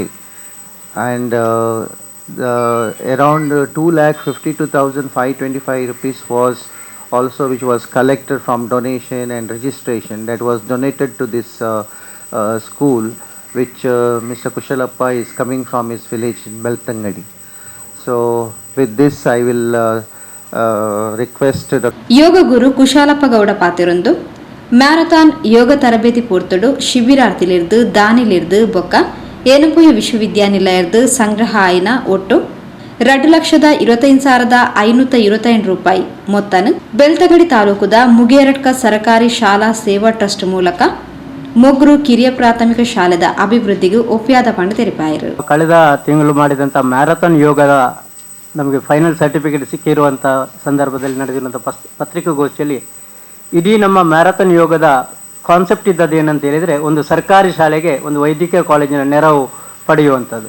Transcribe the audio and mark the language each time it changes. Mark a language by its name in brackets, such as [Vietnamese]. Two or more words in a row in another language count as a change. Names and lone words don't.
[English] And around 2,52,525 rupees was also which was collected from donation and registration that was donated to this school, which Mr. Kushalappa is coming from his village in Beltangadi. So with this I will request [Tulu] ಯೋಗ ಗುರು ಕುಶಾಲಪ್ಪ ಗೌಡ ಪಾತಿರೊಂದು ಮ್ಯಾರಥಾನ್ ಯೋಗ ತರಬೇತಿ ಪೂರ್ತಡು ಶಿಬಿರಾರ್ಥಿಲಿರ್ದು ದಾನಿಲಿರ್ದು ಬೊಕ್ಕ ಏನಪೋಯ ವಿಶ್ವವಿದ್ಯಾನಿಲಯದ ಸಂಗ್ರಹ ಆಯ್ನ ಒಟ್ಟು 2,25,525 ರೂಪಾಯಿ ಮೊತ್ತನು ಬೆಳ್ತಂಗಡಿ ತಾಲೂಕುದ ಮುಗೇರಡ್ಕ ಸರಕಾರಿ ಶಾಲಾ ಸೇವಾ ಟ್ರಸ್ಟ್ ಮೂಲಕ ಮೊಗ್ರು ಕಿರಿಯ ಪ್ರಾಥಮಿಕ ಶಾಲೆದ ಅಭಿವೃದ್ಧಿಗೂ ಒಪ್ಪಿಯಾದ ಪಂಡ ತೆರಿಪಾಯಿರು. [Kannada] ಕಳೆದ ತಿಂಗಳು ಮಾಡಿದಂಥ ಮ್ಯಾರಥಾನ್ ಯೋಗದ ನಮಗೆ [English] final certificate [Kannada] ಸಿಕ್ಕಿರುವಂಥ ಸಂದರ್ಭದಲ್ಲಿ ನಡೆದಿರುವಂಥ ಪತ್ರಿಕಾಗೋಷ್ಠಿಯಲ್ಲಿ ಇಡೀ ನಮ್ಮ ಮ್ಯಾರಥಾನ್ ಯೋಗದ ಕಾನ್ಸೆಪ್ಟ್ ಇದ್ದದ್ದು ಏನಂತ ಹೇಳಿದರೆ, ಒಂದು ಸರ್ಕಾರಿ ಶಾಲೆಗೆ ಒಂದು ವೈದ್ಯಕೀಯ ಕಾಲೇಜಿನ ನೆರವು ಪಡೆಯುವಂಥದ್ದು.